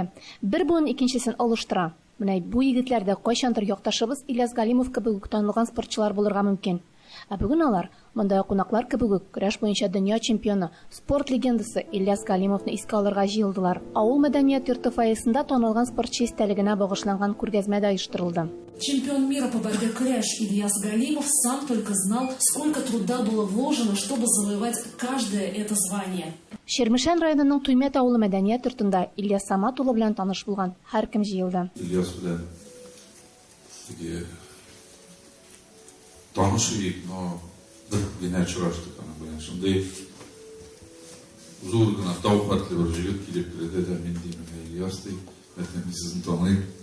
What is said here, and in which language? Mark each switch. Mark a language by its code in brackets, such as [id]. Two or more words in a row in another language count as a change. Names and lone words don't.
[tt] Бер буын икенчесен алыштыра. Менә бу егетләрдә кайчандыр якташыбыз Ильяс Галимов кебек танылган спортчылар булырга мөмкин. Ә бүген алар монда кунаклар кебек көрәш буенча дөнья чемпионы, спорт легендасы Ильяс Галимовны искә алырга җыелдылар. Авыл мәдәният йорты фойесында танылган спортчы истәлегенә багышланган күргәзмә дә оештырылды. [ru] Чемпион мира по борьбе көрәш Ильяс Галимов сам только знал, сколько труда было вложено, чтобы завоевать каждое это звание. [tt] Ширмешән районының Туймәт авылы мәдәният йортында Ильяс Самат улы белән таныш булган һәркем җыелды. Ильяс белән таныш идек, но бер генә очраштык аның белән. Шундай зур гына тауфатлы бер җегет килеп керде дә мин дим, Ильяс ди, мин сезне таныйм.